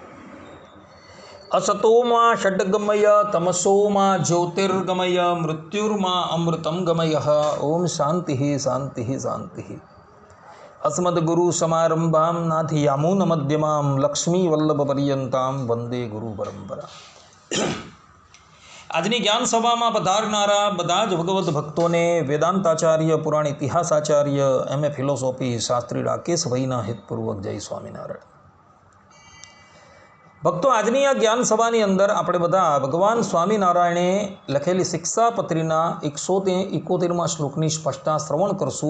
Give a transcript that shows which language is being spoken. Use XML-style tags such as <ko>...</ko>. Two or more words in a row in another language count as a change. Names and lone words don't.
<sa>असतो मा षड्गमय तमसो मा ज्योतिर्गमय मृत्युर्मा अमृतं गमयः। ओम शांति शांति शांति। अस्मद्गुरुसमारम्भां नाथयामुनमध्यमां लक्ष्मीवल्लभपर्यन्तां वंदे गुरुपरंपरा।</sa> <gu>આજની જ્ઞાન સભામાં પધારનારા બધા જ ભગવદ્ ભક્તોને વેદાંતાચાર્ય, પુરાણ ઇતિહાસાચાર્ય, એમ.એ. ફિલોસોફી શાસ્ત્રી રાકેશભાઈના હિતપૂર્વક જય સ્વામિનારાયણ. ભક્તો, આજની આ જ્ઞાન સભાની અંદર આપણે બધા ભગવાન સ્વામિનારાયણે લખેલી શિક્ષાપત્રીના 171મા શ્લોકની સ્પષ્ટતા શ્રવણ કરશું.</gu>